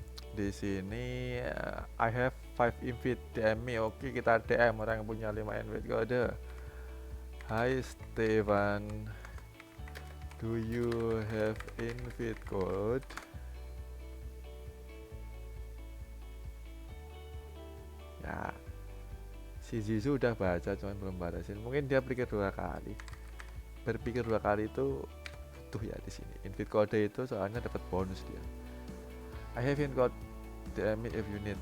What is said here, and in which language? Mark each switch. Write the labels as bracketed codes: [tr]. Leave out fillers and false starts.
[id] Di sini [en] I have 5 invite, DM me. [id] Oke, kita DM orang yang punya 5 invite kode. [en] Hai Stefan, do you have invite code? [id] Ya, si Zizu udah baca cuman belum balasin. Mungkin dia pikir dua kali. Berpikir dua kali itu butuh ya di sini. Invite code itu soalnya dapat bonus dia. [en] I have invite code, DM me if you need.